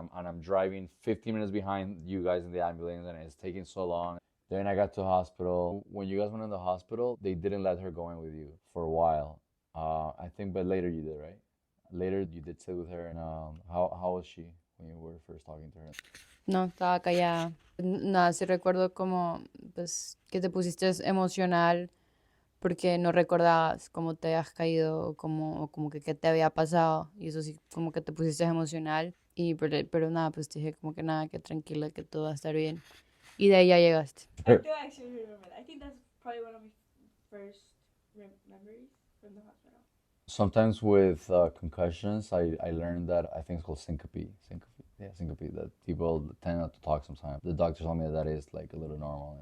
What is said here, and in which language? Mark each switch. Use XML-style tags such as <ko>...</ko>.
<en>And I'm driving 15 minutes behind you guys in the ambulance, and it's taking so long. Then I got to the hospital. When you guys went in the hospital, they didn't let her go in with you for a while. I think, but later you did, right? Later you did sit with her, and how was she when you were first talking to her?</en> <es>No, estaba callada. Nada, sí recuerdo como, pues, que te pusiste emocional porque no recordabas cómo te habías caído o como que qué te había pasado. Y eso sí, como que te pusiste emocional. Pero nada, pues te dije como que nada, que tranquila, que todo va a estar bien. Y de ahí ya llegaste.</es> <en>I do actually remember that. I think that's probably one of my first memories from the hospital. Sometimes with concussions, I learned that I think it's called syncope. Syncope. That people tend not to talk sometimes. The doctor told me that is like a little normal.</en>